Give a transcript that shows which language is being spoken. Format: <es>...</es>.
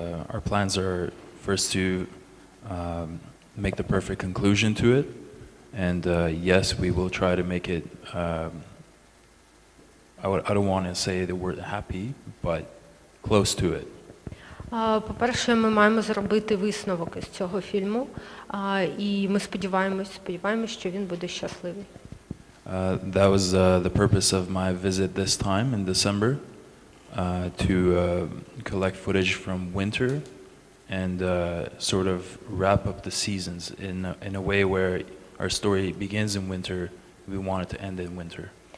<en>Our plans are first to make the perfect conclusion to it. And yes, we will try to make it, I don't want to say the word happy, but close to it.</en> <uk>По-перше, ми маємо зробити висновок із цього фільму, і ми сподіваємось, що він буде щасливий.</uk> <en>That was the purpose of my visit this time in December, to collect footage from winter and sort of wrap up the seasons in a way where our story begins in winter, we want it to end in winter.</en>